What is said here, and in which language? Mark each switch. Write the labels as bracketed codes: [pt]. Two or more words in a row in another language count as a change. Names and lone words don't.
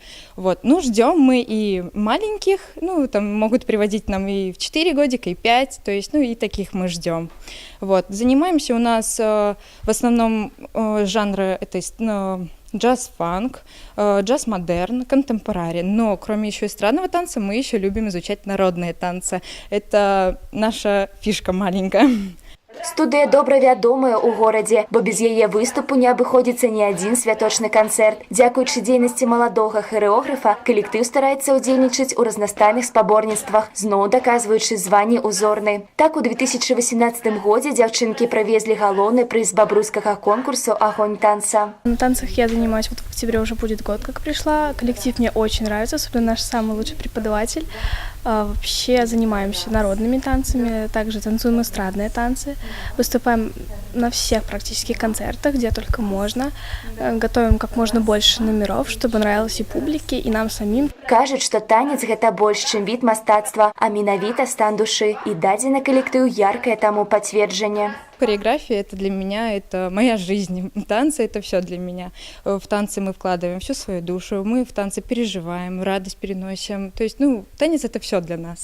[ru] Ждем мы и маленьких, могут приводить нам и в 4 годика, и 5, то есть, и таких мы ждем. Занимаемся у нас в основном жанры, это джаз-фанк, джаз-модерн, контемпорари, но кроме еще эстрадного танца мы еще любим изучать народные танцы. Это наша фишка маленькая. [be] Студыя добра вядомая ў горадзе, бо без яе выступу не абыходзіцца ні адзін святочны канцэрт. Дзякуючы дзейнасці маладога хореографа, калектыў стараецца ўдзельнічаць у разнастайных спаборніцтвах, зноў даказваючы званне узорны. Так, у 2018 годзе дзяўчынкі правезлі галоўны прыз бабруйскага конкурсу «Огонь танца». [ru] На танцах я занимаюсь, в октябре уже будет год, как пришла. Коллектив мне очень нравится, особенно наш самый лучший преподаватель. Вообще занимаемся народными танцами, также танцуем эстрадные танцы. выступаем на всех практически концертах, где только можно, готовим как можно больше номеров, чтобы нравилось и публике, и нам самим. [be] Кажуць, што танец гэта больш, чым від мастацтва, а менавіта стан душы, і дадзены калектыў яркае таму пацверджанне. [ru] Хореография — это для меня, это моя жизнь. Танцы — это все для меня. В танцы мы вкладываем всю свою душу, мы в танцы переживаем, радость переносим. То есть, танец — это все для нас.